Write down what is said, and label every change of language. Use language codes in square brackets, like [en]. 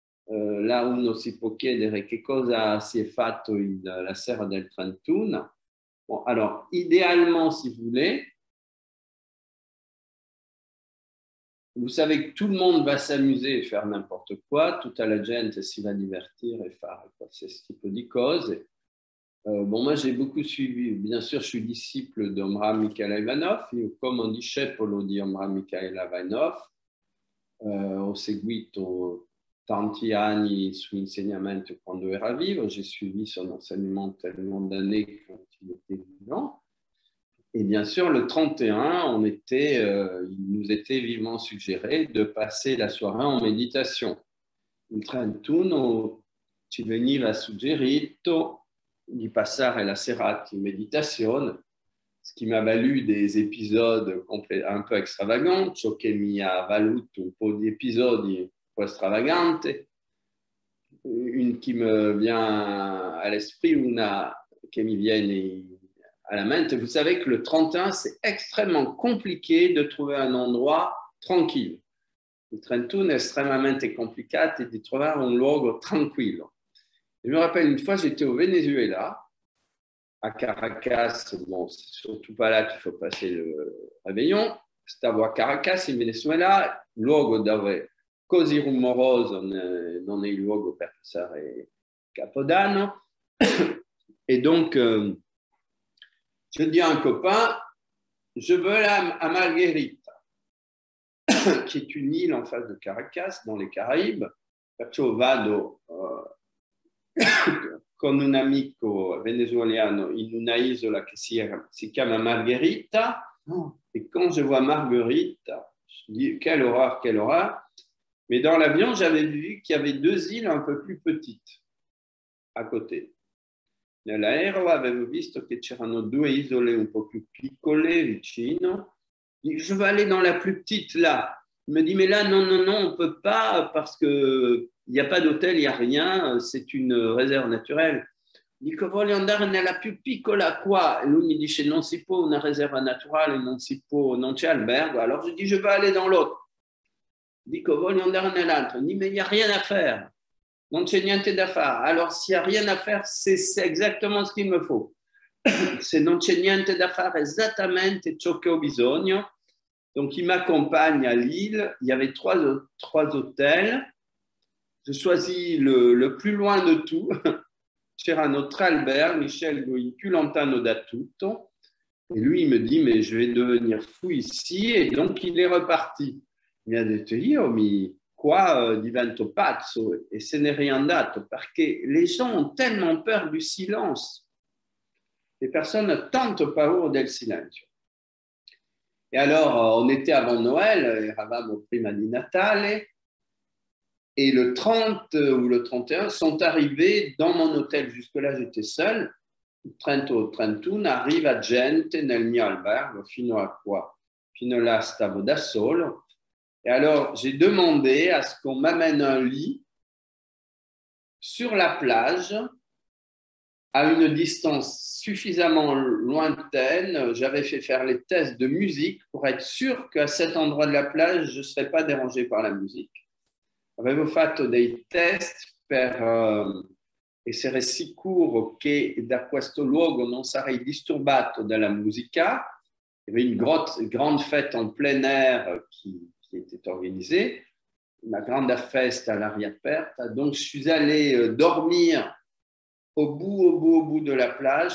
[it] Là uno si può chiedere che cosa si è fatto la sera del 31. [fr] Bon, alors, idéalement, si vous voulez, vous savez que tout le monde va s'amuser et faire n'importe quoi, [it] tutta la gente si va divertire e fare qualsiasi tipo di cose. [fr] Bon, moi j'ai beaucoup suivi, bien sûr je suis disciple [it] di Omraam Mikhaël Ivanov, io come discepolo di Omraam Mikhaël Ivanov ho seguito tanti anni il suo insegnamento quando era vivo, [fr] j'ai suivi son enseignement tellement d'années quand il était vivant. Et bien sûr, le 31, il nous était vivement suggéré de passer la soirée en méditation. [it] Il 31 ci veniva suggerito di passare la serata in meditazione. [fr] ce qui m'a valu des épisodes un peu extravagants, [it] ciò che mi ha valuto un po' di episodi un po' extravaganti. [fr] Une qui me vient à l'esprit, une qui me vient à la mente. Vous savez que le 31, c'est extrêmement compliqué de trouver un endroit tranquille. [it] Il 31 è estremamente complicato di trovare un luogo tranquillo. [fr] Je me rappelle une fois, j'étais au Venezuela, à Caracas. Bon, c'est surtout pas là qu'il faut passer le réveillon. [it] Stavo a Caracas, in Venezuela, luogo dove così rumoroso non è il luogo per passare Capodanno. [fr] Et donc, je dis à un copain, je veux aller à Margarita, qui est une île en face de Caracas, dans les Caraïbes. [it] Perciò vado con un amico venezuelano in una isola che si chiama Margherita. [fr] Et quand je vois Margherita, je dis quelle horreur, quelle horreur. Mais dans l'avion, j'avais vu qu'il y avait 2 îles un peu plus petites à côté. [it] Nell'aereo avevo visto che c'erano 2 isole un po' più piccole vicino. [fr] Je veux aller dans la plus petite là. Il me dit, mais là, non, non, non, on ne peut pas parce qu'il n'y a pas d'hôtel, il n'y a rien, c'est une réserve naturelle. [it] Dico, voglio andare nella più piccola qua. E lui mi dice, non si può una riserva naturale, non c'è albergo. [fr] Alors je dis, je veux aller dans l'autre. [it] Dico, voglio andare nell'altro. [fr] Il dit, mais il n'y a rien à faire. [it] Non c'è niente da fare. [fr] Alors, s'il n'y a rien à faire, c'est exactement ce qu'il me faut. [it] Se non c'è niente da fare, esattamente ciò che ho bisogno. [fr] Donc, il m'accompagne à l'île. Il y avait 3 hôtels. Je choisis le plus loin de tout. [it] C'erano 3 alberghi, Michel, il più lontano da tutto. [fr] Et lui, il me dit, mais je vais devenir fou ici. Et donc, il est reparti. [it] Mi ha detto, io qua divento pazzo e se n'è riandato perché [fr] les gens ont tellement peur du silence. Les personnes [it] ont tanto paura del silenzio. [fr] Et alors, on était avant Noël, [it] eravamo prima di Natale, [fr] et le 30 ou le 31 sont arrivés dans mon hôtel. Jusque-là, j'étais seul. [it] Il 30 o 31 arriva gente nel mio albergo, fino a qua. Fino là, stavo da solo. [fr] Et alors, j'ai demandé à ce qu'on m'amène un lit sur la plage à une distance suffisamment lointaine. J'avais fait faire les tests de musique pour être sûr qu'à cet endroit de la plage, je ne serais pas dérangé par la musique. [it] Avevo fatto dei test per essere sicuro che da questo luogo non sarei disturbato dalla musica. [fr] Il y avait une grande fête en plein air qui était organisée, [it] una grande festa all'aria aperta. [fr] Donc, je suis allé dormir au bout de la plage.